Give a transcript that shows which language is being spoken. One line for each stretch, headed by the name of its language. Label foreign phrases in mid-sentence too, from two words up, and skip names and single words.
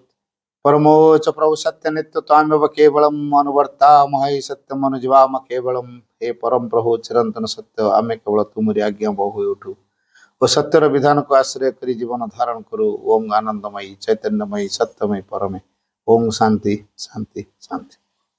Sanskrit: परमोच प्रभु सत्य नित्य ताम्यव केवलम अनुवर्ता महि सत्यम अनुजीवाम केवलम
Odia: ହେ ପରମ ପ୍ରଭୁ ଚିରନ୍ତନ ସତ୍ୟ ଆମେ କେବଳ ତୁମରି ଆଜ୍ଞା ବହୁ ଉଠୁ ଓ ସତ୍ୟର ବିଧାନ କୁ ଆଶ୍ରୟ କରି ଜୀବନ ଧାରଣ କରୁ।
Sanskrit: ओम आनंदमयी चैतन्यमयी सत्यमयी परमे ओम शांति शांति शांति।